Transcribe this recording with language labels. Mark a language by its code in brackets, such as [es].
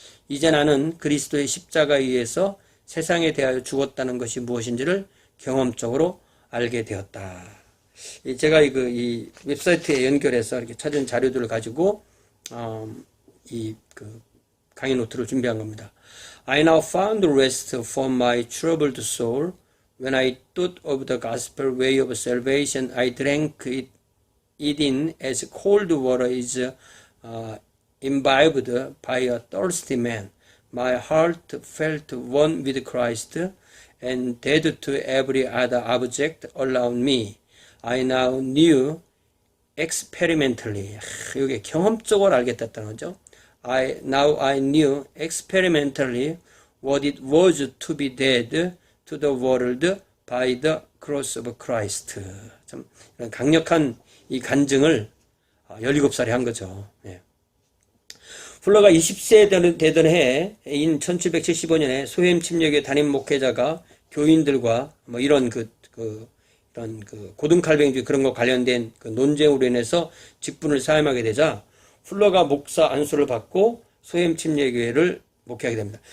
[ko] 이제 나는 그리스도의 십자가에 의해서 세상에 대하여 죽었다는 것이 무엇인지를 경험적으로 알게 되었다. 제가 이 웹사이트에 연결해서 이렇게 찾은 자료들을 가지고 그 강의 노트를 준비한 겁니다. [en] I now found rest from my troubled soul. When I thought of the gospel way of salvation, I drank it in as cold water is imbibed by a thirsty man. My heart felt one with Christ and dead to every other object around me. I now knew experimentally. [ko] 이게 경험적으로 알겠다는 거죠. [en] Now I knew experimentally what it was to be dead to the world by the cross of Christ. [ko] 참 강력한 이 간증을 17살에 한 거죠. 예. 플러가 20세 되던 해인 1775년에 소햄 침례교회 담임 목회자가 교인들과 뭐 이런 이런 고등칼뱅주 그런 거 관련된 그 논쟁으로 인해서 직분을 사임하게 되자 플러가 목사 안수를 받고 소햄 침례교회를 목회하게 됩니다.